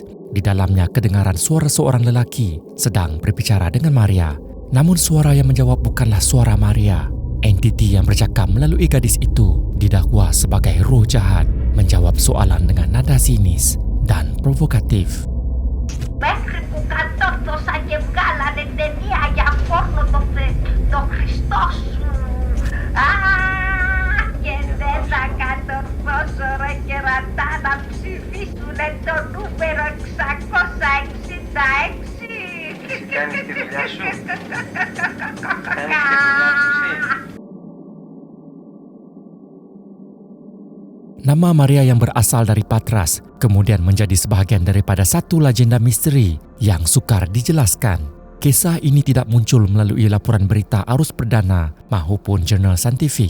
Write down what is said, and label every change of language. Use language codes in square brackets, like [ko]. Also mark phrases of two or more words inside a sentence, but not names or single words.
[ms] Di dalamnya kedengaran suara seorang lelaki sedang berbicara dengan Maria. Namun suara yang menjawab bukanlah suara Maria. Entiti yang bercakap melalui gadis itu didakwa sebagai roh jahat menjawab soalan dengan nada sinis dan provokatif. [el] Μέχρι που κατόρθωσα και βγάλανε ταινία για πόρνο το Χριστό σου. Και δεν θα κατορθώσω ρε κερατά να ψηφίσουνε το νούμερο 666. Κάνεις τη δουλειά σου. Κάνεις τη δουλειά σου εσύ. [ms] Nama Maria yang berasal dari Patras kemudian menjadi sebahagian daripada satu legenda misteri yang sukar dijelaskan. Kisah ini tidak muncul melalui laporan berita arus perdana maupun jurnal saintifik.